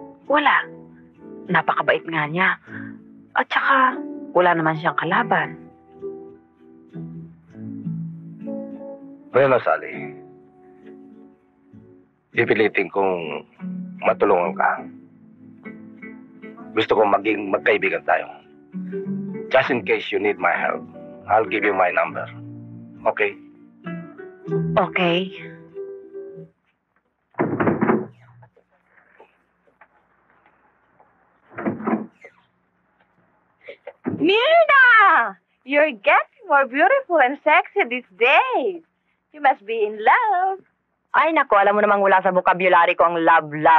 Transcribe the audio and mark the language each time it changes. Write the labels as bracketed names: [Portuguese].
[Filipino] Wala. Napakabait nga niya. At saka, wala naman siyang kalaban. Bueno, Sally. Pipilitin kong matulungan ka. Gusto kong maging magkaibigan tayo. [English] Just in case you need my help, I'll give you my number. Okay? Okay. Mirna! You're getting more beautiful and sexy these days. You must be in love. [Filipino] Ay, naku, alam mo namang wala sa vocabulary ko ang love.